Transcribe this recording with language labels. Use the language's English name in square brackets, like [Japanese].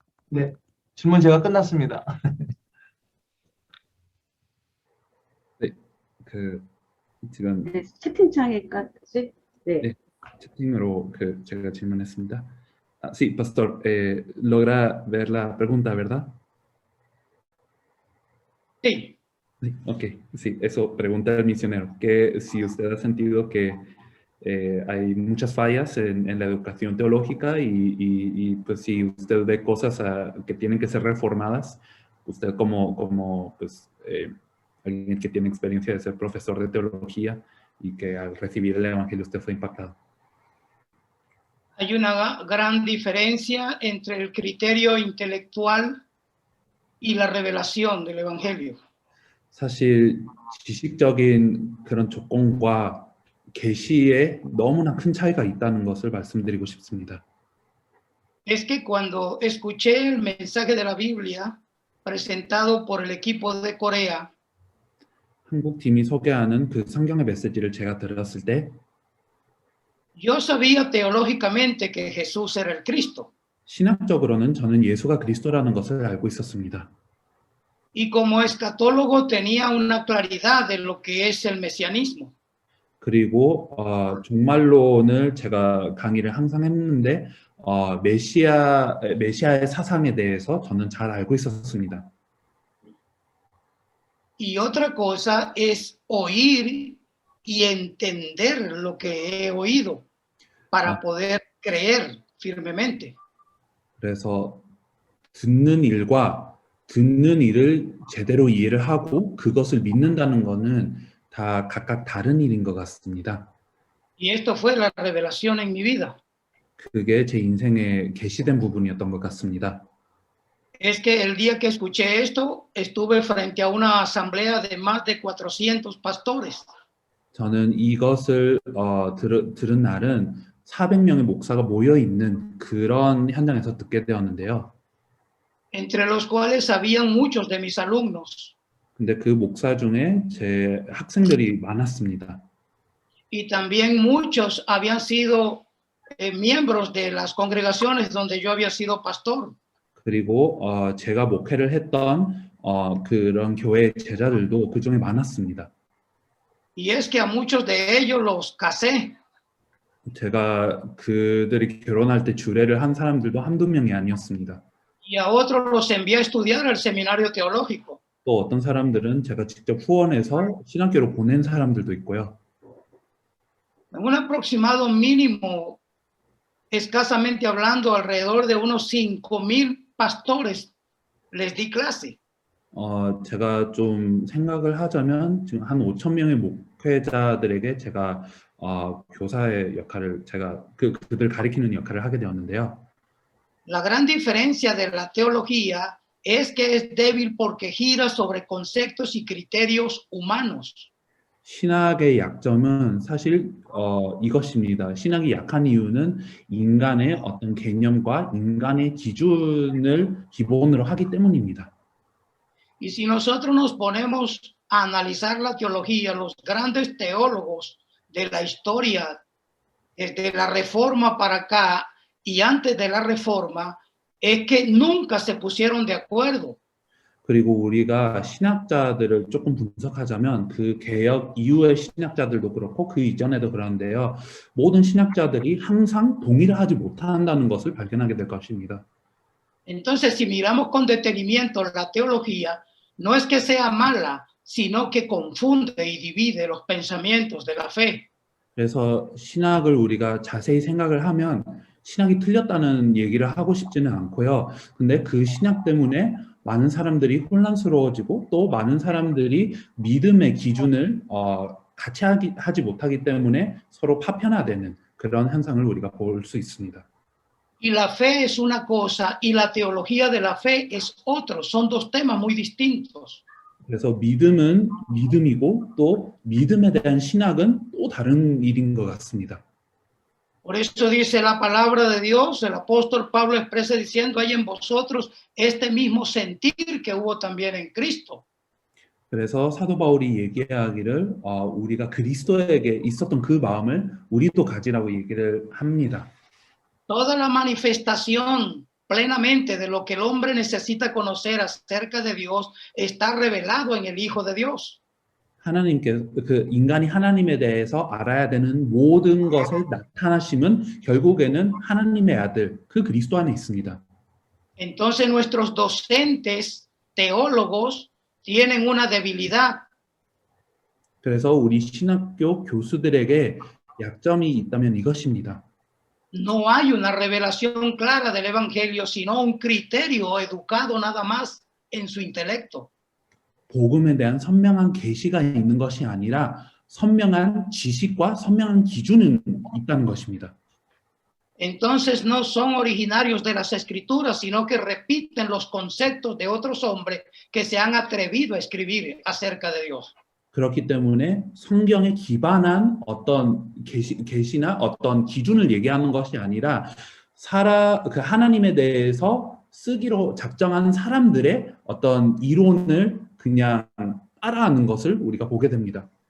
[Korean] 네, 질문 제가 끝났습니다. 네, 지금 네, 채팅창에까지. 네. 네, 채팅으로 제가 질문했습니다. [Spanish] Sí, pastor, logra ver la pregunta, ¿verdad? Sí. Sí, ok, sí, eso pregunta el misionero, que si usted ha sentido que hay muchas fallas en la educación teológica y pues si usted ve cosas que tienen que ser reformadas, usted como pues, alguien que tiene experiencia de ser profesor de teología y que al recibir el evangelio usted fue impactado. Hay una gran diferencia entre el criterio intelectual y la revelación del Evangelio. [Korean] 사실 지식적인 그런 조건과 계시에 너무나 큰 차이가 있다는 것을 말씀드리고 싶습니다. [Spanish] Es que cuando escuché el mensaje de la Biblia presentado por el equipo de Corea, [Korean] 한국 팀이 소개하는 그 성경의 메시지를 제가 들었을 때 [Spanish] yo sabía teológicamente que Jesús era el Cristo. [Korean] 신학적으로는 저는 예수가 그리스도라는 것을 알고 있었습니다. [Spanish] Y como escatólogo tenía una claridad de lo que es el mesianismo. [Korean] 그리고 종말론을 제가 강의를 항상 했는데 메시아의 사상에 대해서 저는 잘 알고 있었습니다. [Spanish] Y otra cosa es oír y entender lo que he oído para poder creer firmemente. [Korean] 그래서 듣는 일과 듣는 일을 제대로 이해를 하고 그것을 믿는다는 것은 다 각각 다른 일인 것 같습니다. [Spanish] Y esto fue la revelación en mi vida. [Korean] 그게 제 인생에 계시된 부분이었던 것 같습니다. [Spanish] Es que el día que escuché esto, estuve frente a una asamblea de más de 400 pastores. [Korean] 저는 이것을 들은 날은 400명의 목사가 모여 있는 그런 현장에서 듣게 되었는데요. [Spanish] Entre los cuales habían muchos de mis alumnos. [Korean] 근데 그 목사 중에 제 학생들이 많았습니다. [Spanish] Y también muchos habían sido miembros de las congregaciones donde yo había sido pastor. [Korean] 그리고 제가 목회를 했던 그런 교회 제자들도 그 중에 많았습니다. [Spanish] Y es que a muchos de ellos los casé. [Korean] 제가 그들이 결혼할 때 주례를 한 사람들도 한두 명이 아니었습니다. [Spanish] Y a otros los envié a estudiar al seminario teológico. [Korean] 또 어떤 사람들은 제가 직접 후원해서 신학교로 보낸 사람들도 있고요. [Spanish] En un aproximado mínimo, escasamente hablando, alrededor de unos 5,000 pastores les di clase. [Korean] 제가 좀 생각을 하자면 지금 한 5,000명의 목회자들에게 제가 교사의 역할을 제가 그들 가리키는 역할을 하게 되었는데요. [Spanish] La gran diferencia de la teología es que es débil porque gira sobre conceptos y criterios humanos. [Korean] 신학의 약점은 사실 이것입니다. 신학이 약한 이유는 인간의 어떤 개념과 인간의 기준을 기본으로 하기 때문입니다. [Spanish] Y si nosotros nos ponemos a analizar la teología, los grandes teólogos de la historia, desde la Reforma para acá y antes de la Reforma, es que nunca se pusieron de acuerdo. [Korean] 그리고 우리가 신학자들을 조금 분석하자면 그 개혁 이후의 신학자들도 그렇고 그 이전에도 그런데요. 모든 신학자들이 항상 동의를 하지 못한다는 것을 발견하게 될 것입니다. [Spanish] Entonces, si miramos con detenimiento la teología, no es que sea mala, sino que confunde y divide los pensamientos de la fe. [Korean] 그래서 신학을 우리가 자세히 생각을 하면 신학이 틀렸다는 얘기를 하고 싶지는 않고요. 근데 그 신학 때문에 많은 사람들이 혼란스러워지고 또 많은 사람들이 믿음의 기준을 같이 하지 못하기 때문에 서로 파편화되는 그런 현상을 우리가 볼 수 있습니다. [Spanish] Y la fe es una cosa y la teología de la fe es otro. Son dos temas muy distintos. [Korean] 그래서 믿음은 믿음이고 또 믿음에 대한 신학은 또 다른 일인 것 같습니다. [Spanish] Por eso dice la palabra de Dios, el apóstol Pablo expresa diciendo, hay en vosotros este mismo sentir que hubo también en Cristo. [Korean] 그래서 사도 바울이 얘기하기를 우리가 그리스도에게 있었던 그 마음을 우리도 가지라고 얘기를 합니다. [Spanish] Toda la manifestación plenamente de lo que el hombre necesita conocer acerca de Dios está revelado en el Hijo de Dios. [Korean] 그 인간이 하나님에 대해서 알아야 되는 모든 것의 나타나심은 결국에는 하나님의 아들, 그 그리스도 안에 있습니다. [Spanish] Entonces nuestros docentes, teólogos, tienen una debilidad. [Korean] 그래서 우리 신학교 교수들에게 약점이 있다면 이것입니다. [Spanish] No hay una revelación clara del Evangelio, sino un criterio educado nada más en su intelecto. [Korean] 복음에 대한 선명한 계시가 있는 것이 아니라 선명한 지식과 선명한 기준은 있다는 것입니다. [Spanish] Entonces no son originarios de las escrituras, sino que repiten los conceptos de otros hombres que se han atrevido a escribir acerca de Dios. [Korean] 그렇기 때문에 성경에 기반한 어떤 계시나 어떤 기준을 얘기하는 것이 아니라 그 하나님에 대해서 쓰기로 작정한 사람들의 어떤 이론을 그냥 따라하는 것을 우리가 보게 됩니다.